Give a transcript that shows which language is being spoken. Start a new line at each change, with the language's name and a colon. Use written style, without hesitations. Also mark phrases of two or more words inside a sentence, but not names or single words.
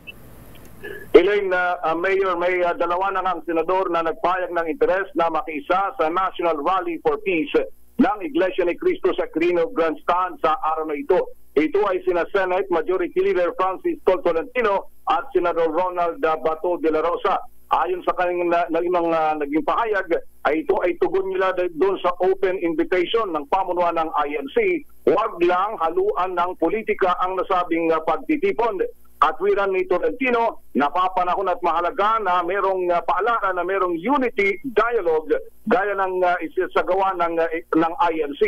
Filipino: Elaine, Mayor, may 2 na ang senador na nagpayag ng interes na makiisa sa National Rally for Peace ng Iglesia ni Cristo sa Quirino Grandstand sa araw na ito. Ito ay sina Senate Majority Leader Francis Tolentino at Senador Ronald Bato de la Rosa. Ayon sa kanyang naging pahayag, ay ito ay tugon nila doon sa
English: open invitation
Filipino: ng pamunuan ng INC. Huwag lang haluan ng politika ang nasabing pagtitipon. At wiran ni Tolentino, napapanahon at mahalaga na merong paalala na merong
English: unity dialogue
Filipino: gaya ng isasagawa ng INC.